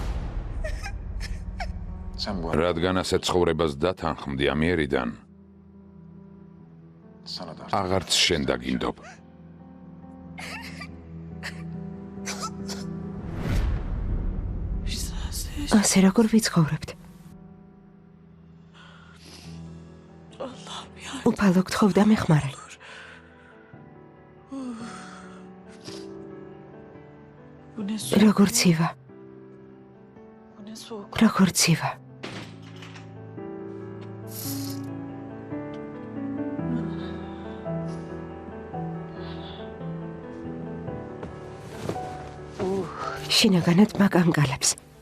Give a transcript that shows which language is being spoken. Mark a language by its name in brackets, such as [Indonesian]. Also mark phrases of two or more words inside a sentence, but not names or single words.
[Turkish] Sen bu [Georgian] რადგან ასე ცხოვრებას დათანხმდი ამიერიდან, [Turkish] sana da [Georgian] აღარც შენ დაგინდობ. ასე როგორ ვიცხოვრებთ? უფალო გთხოვდა მეხმარე. [Turkish] Bu ne soğuk. [Georgian] როგორ ცივა, [Turkish] Bu ne soğuk. [Georgian] როგორ ცივა. შინაგანად მაგანგალებს.